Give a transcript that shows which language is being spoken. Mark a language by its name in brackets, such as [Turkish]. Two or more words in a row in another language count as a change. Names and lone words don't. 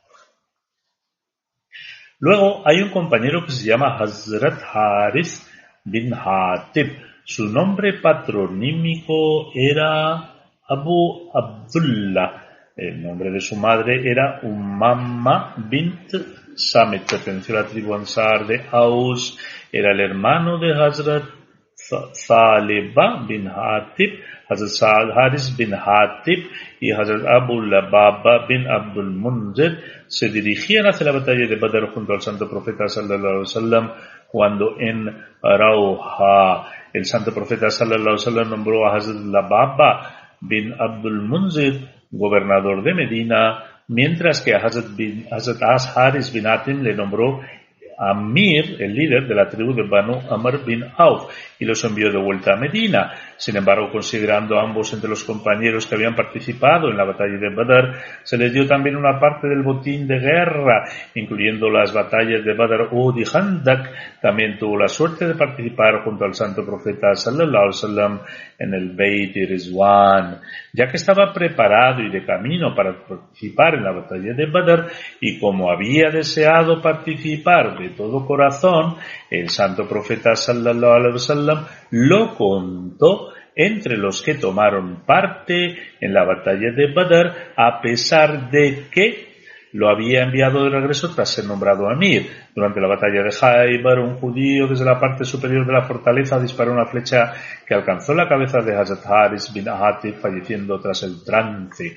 [Spanish] Luego hay un compañero que se llama Hazrat Haris bin Hatib. Su nombre patronímico era Abu Abdullah. El nombre de su madre era Umamma bint Samit. Perteneció a la tribu Ansar de Aus. Era el hermano de Hazrat Thaliba bin Hatib, Hazrat Haris bin Hatib y Hazrat Abu Lubaba bin Abdul Munzir. Se dirigían hacia la batalla de Badr junto al santo profeta [Arabic] صلى الله عليه وسلم, [Spanish] cuando en Rauha el santo profeta [Arabic] صلى الله عليه وسلم [Spanish] nombró a Hazrat Lubaba bin Abdul Munzir gobernador de Medina, mientras que a Hazrat Haris bin Hatim le nombró Amir, el líder de la tribu de Banu Amr bin Auf, y los envió de vuelta a Medina. Sin embargo, considerando a ambos entre los compañeros que habían participado en la batalla de Badr, se les dio también una parte del botín de guerra, incluyendo las batallas de Badr, Uhud y Khandak. También tuvo la suerte de participar junto al santo profeta [Arabic] صلى الله عليه وسلم [Spanish] en el Beit Rizwan, ya que estaba preparado y de camino para participar en la batalla de Badr, y como había deseado participar de todo corazón, el santo profeta [Arabic] صلى الله عليه وسلم [Spanish] lo contó entre los que tomaron parte en la batalla de Badr, a pesar de que lo había enviado de regreso tras ser nombrado Amir. Durante la batalla de Khaybar, un judío desde la parte superior de la fortaleza disparó una flecha que alcanzó la cabeza de Hazrat Haris bin Hatif, falleciendo tras el trance.